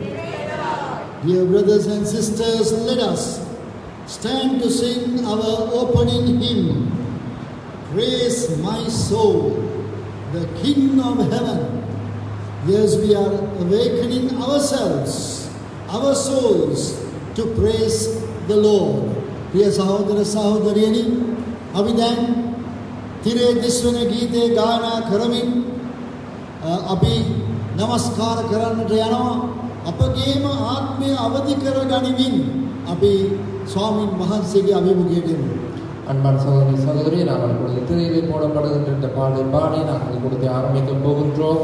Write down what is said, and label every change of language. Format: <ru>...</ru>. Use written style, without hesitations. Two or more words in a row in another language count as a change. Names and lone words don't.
<en>Dear brothers and sisters, let us stand to sing our opening hymn. Praise my soul, the King of heaven. Yes, we are awakening ourselves, our souls, to praise the Lord.</en> <si>ප්‍රිය සහෝදර සහෝදරියනි, අපි දැන් තිරේ දිස්වන ගීතේ ගායනා කරමින් අපි නමස්කාර කරන්නට යනවා. අපගේම ආත්මය අවදි කරගනිමින් අපි ස්වාමින් වහන්සේගේ අභිමුඛයට එමු.</si> <ta>அன்பான சகோதரி சகோதரி நாங்கள் இப்பொழுது திரையில் போடப்படுகின்ற இந்த பாடலை பாடி நாங்கள் இப்பொழுது ஆரம்பிக்க போகின்றோம்.</ta>